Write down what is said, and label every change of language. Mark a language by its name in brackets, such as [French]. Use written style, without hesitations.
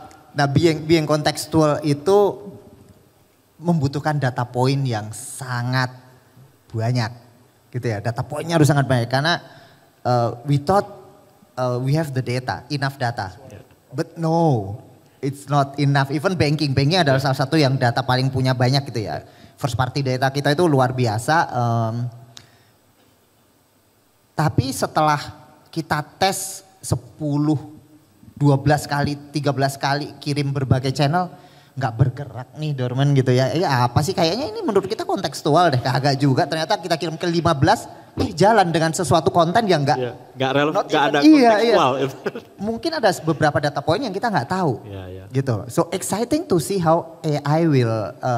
[Indonesian] Nah being kontekstual itu membutuhkan data point yang sangat banyak. Gitu ya, data pointnya harus sangat banyak. Karena [English] we thought we have the data, enough data. But no, it's not enough. Even [Indonesian] banking adalah salah satu yang data paling punya banyak gitu ya. [English] First party data [Indonesian] kita itu luar biasa. Tapi setelah kita tes 10, 12 kali, 13 kali kirim berbagai channel, nggak bergerak nih Dorman gitu ya. Apa sih kayaknya ini menurut kita kontekstual deh, kagak juga. Ternyata kita kirim ke 15, jalan dengan sesuatu konten yang nggak relevan, nggak ada kontekstual. Iya. Mungkin ada beberapa data point yang kita nggak tahu, gitu. [English] So exciting to see how AI will